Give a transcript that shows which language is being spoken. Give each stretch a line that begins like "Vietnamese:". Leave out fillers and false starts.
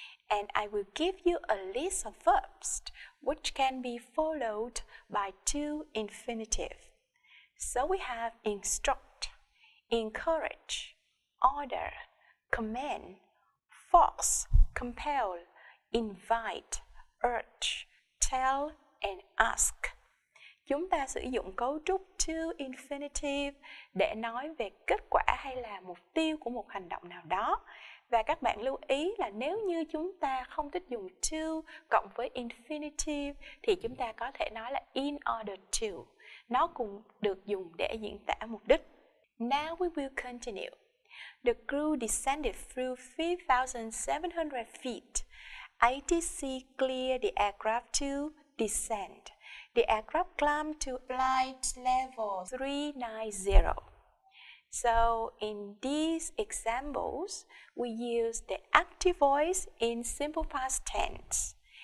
English: And I will give you a list of verbs which can be followed by to infinitive. So we have instruct, encourage, order, command, force, compel, invite, urge, tell, and ask.
Vietnamese: Chúng ta sử dụng cấu trúc to infinitive để nói về kết quả hay là mục tiêu của một hành động nào đó. Và các bạn lưu ý là nếu như chúng ta không thích dùng to cộng với infinitive thì chúng ta có thể nói là in order to. Nó cũng được dùng để diễn tả mục đích.
English: Now we will continue. The crew descended through 3,700 feet. ATC cleared the aircraft to descend. The aircraft climbed to flight level 390. So in these examples, we use the active voice in simple past tense.